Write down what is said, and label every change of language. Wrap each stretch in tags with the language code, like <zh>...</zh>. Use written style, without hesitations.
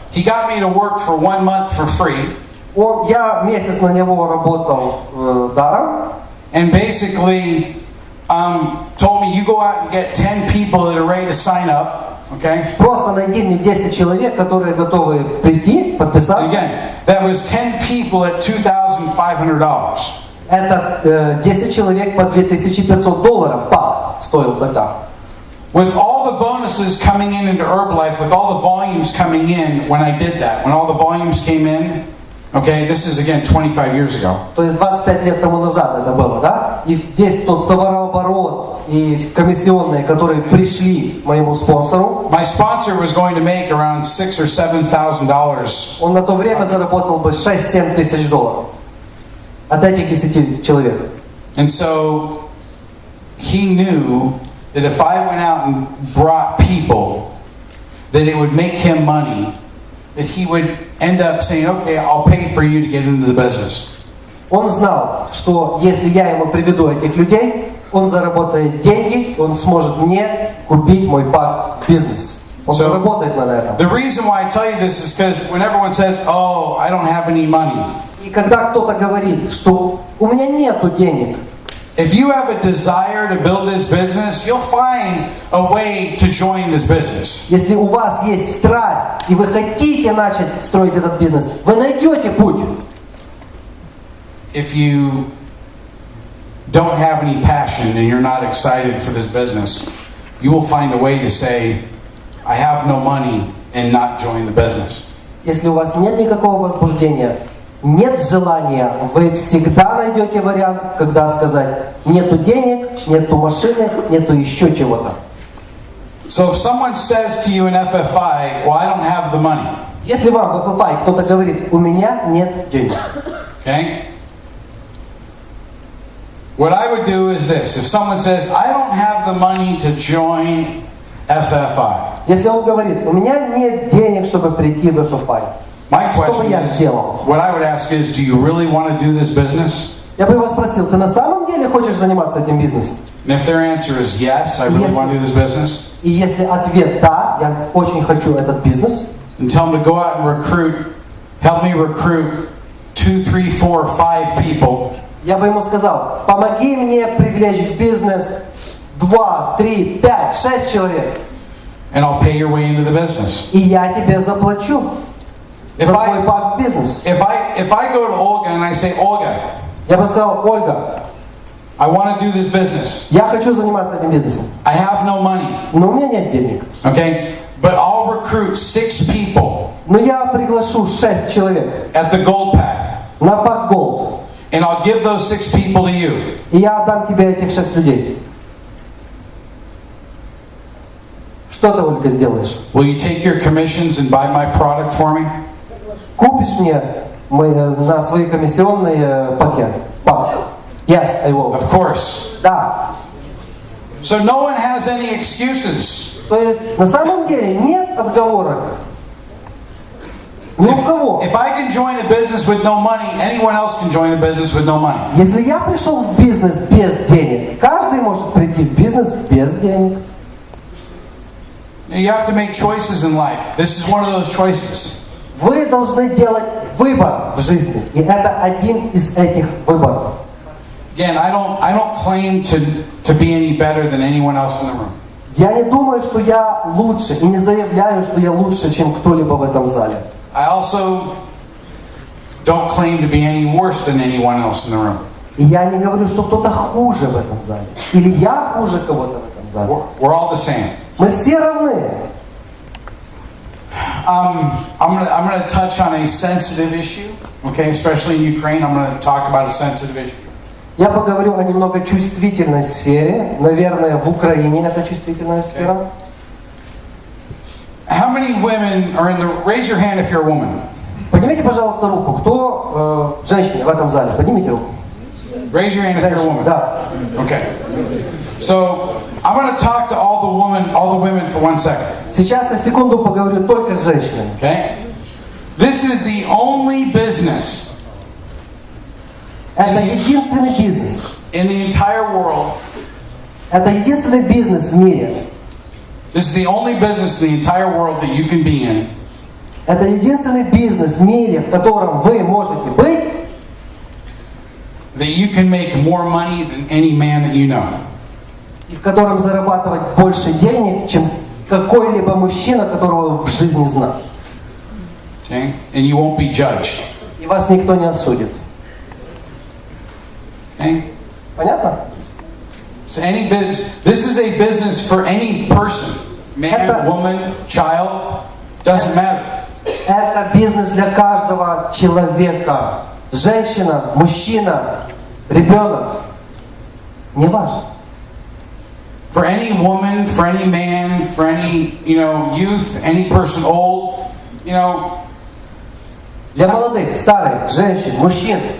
<en>He got me to work for 1 month for free.</en> <ru>Я месяц на него работал даром.</ru> <en>And basically told me, you go out and get 10 people that are ready to sign up. Okay?</en> <ru>Просто найди мне 10 человек, которые готовы прийти, подписаться.</ru> <en>Again, that was 10 people at $2,500.</en> <ru>Это 10 человек по $2500 пак стоил тогда.</ru> <en>With all the bonuses coming in into Herbalife, with all the volumes coming in when I did that, when all the volumes came in, okay, this is again 25 years ago.</en> <ru>То есть 25 лет тому назад это было, да? И весь тот товарооборот и комиссионные, которые пришли моему спонсору.</ru> <en>My sponsor was going to make around $6,000 or $7,000.</en> <ru>Он на то время заработал бы 6-7 тысяч долларов от этих 10 человек.</ru> <en>And so he knew that if I went out and brought people, that it would make him money, that he would end up saying, okay, I'll pay for you to get into the business.</en> <ru>Он знал, что если я ему приведу этих людей, он заработает деньги, он сможет мне купить мой пак в бизнес. Он заработает на этом.</ru> <en>The reason why I tell you this is because when everyone says, oh, I don't have any money.</en> <ru>И когда кто-то говорит, что у меня нету денег,</ru> <en>if you have a desire to build this business, you'll find a way to join this business.</en> <ru>если у вас есть страсть и вы хотите начать строить этот бизнес, вы найдете путь.</ru> <en>If you don't have any passion and you're not excited for this business, you will find a way to say, I have no money, and not join the business.</en> <ru>Если у вас нет никакого возбуждения, нет желания, вы всегда найдете вариант, когда сказать: нету денег, нету машины, нету еще чего-то.</ru> <en>So if someone says to you in FFI, well, I don't have the money.</en> <ru>Если вам в FFI кто-то говорит: у меня нет денег.</ru> <en>Okay? What I would do is this. If someone says, I don't have the money to join FFI.</en> <ru>Если он говорит: у меня нет денег, чтобы прийти в FFI.</ru> <en>My</en> <ru>Что бы</ru> <en>question</en> <ru>я</ru> <en>is,</en> <ru>сделал?</ru> <en>what I would ask is, do you really want to do this business?</en> <ru>Я бы его спросил: ты на самом деле хочешь заниматься этим бизнесом?</ru> <en>And if their answer is yes, I really want to do this business.</en> <ru>И если ответ да, я очень хочу этот бизнес,</ru> <en>And tell them to go out and recruit, help me recruit 2, 3, 4, 5 people.</en> <ru>я бы ему сказал: помоги мне привлечь в бизнес 2, 3, 5, 6 человек.</ru> <en>And I'll pay your way into the business.</en> <ru>И я тебе заплачу за твой пак в бизнес.</ru> <en>If I go to Olga and I say, Olga,</en> <ru>Я бы сказал: Ольга,</ru> <en>I want to do this business.</en> <ru>я хочу заниматься этим бизнесом,</ru> <en>I have no money.</en> <ru>но у меня нет денег.</ru> <en>Okay? But I'll recruit 6 people</en> <ru>Но я приглашу 6 человек</ru> <en>at the gold pack.</en> <ru>на пак Gold.</ru> <en>And I'll give those 6 people to you.</en> <ru>И я отдам тебе этих 6 людей. Что ты, Ольга, сделаешь?</ru> <en>Will you take your commissions and buy my product for me?</en> <ru>Купишь мне на свои комиссионные пак?</ru> <en>Yes, I will. Of course.</en> <ru>Да.</ru> <en>So no one has any excuses.</en> <ru>То есть на самом деле нет отговорок. Ни у кого.</ru> <en>If I can join a business with no money, anyone else can join a business with no money.</en> <ru>Если я пришел в бизнес без денег, каждый может прийти в бизнес без денег.</ru> <en>You have to make choices in life. This is one of those choices.</en> <ru>Вы должны делать выбор в жизни. И это один из этих выборов.</ru> <en>Again, I don't claim to be any better than anyone else in the room.</en> <ru>Я не думаю, что я лучше, и не заявляю, что я лучше, чем кто-либо в этом зале.</ru> <en>I also don't claim to be any worse than anyone else in the room.</en> <ru>И я не говорю, что кто-то хуже в этом зале. Или я хуже кого-то в этом зале.</ru> <en>We're all the same.</en> <ru>Мы все равны.</ru> <en>I'm going to touch on a sensitive issue, okay? Especially in Ukraine, I'm going to talk about a sensitive issue.</en> <ru>Я поговорю о немного чувствительной сфере. Наверное, в Украине это чувствительная сфера.</ru> <en>How many women are in the... Raise your hand if you're a woman.</en> <ru>Поднимите, пожалуйста, руку. Кто женщины в этом зале? Поднимите руку.</ru> <en>Raise your hand if you're a woman.</en> <ru>Да.</ru> <en>Okay. So I'm going to talk to all the women for 1 second.</en> <ru>Сейчас я секунду поговорю только с женщинами.</ru> <en>Okay. This is the only business.</en> <ru>Это единственный бизнес.</ru> <en>In the entire world.</en> <ru>Это единственный бизнес в мире.</ru> <en>This is the only business in the entire world that you can be in.</en> <ru>Это единственный бизнес в мире, в котором вы можете быть.</ru> <en>That you can make more money than any man that you know.</en> <ru>И в котором зарабатывать больше денег, чем какой-либо мужчина, которого вы в жизни знали.</ru> <en>Okay? And you won't be judged.</en> <ru>И вас никто не осудит.</ru> <en>Okay?</en> <ru>Понятно?</ru> <en>So this is a business for any person. Man, woman, child, doesn't matter.</en> <ru>Это бизнес для каждого человека. Женщина, мужчина, ребенок. Не важно.</ru> <en>For any woman, for any man, for any, youth, any person old,</en> <ru>Для молодых, старых, женщин, мужчин.</ru>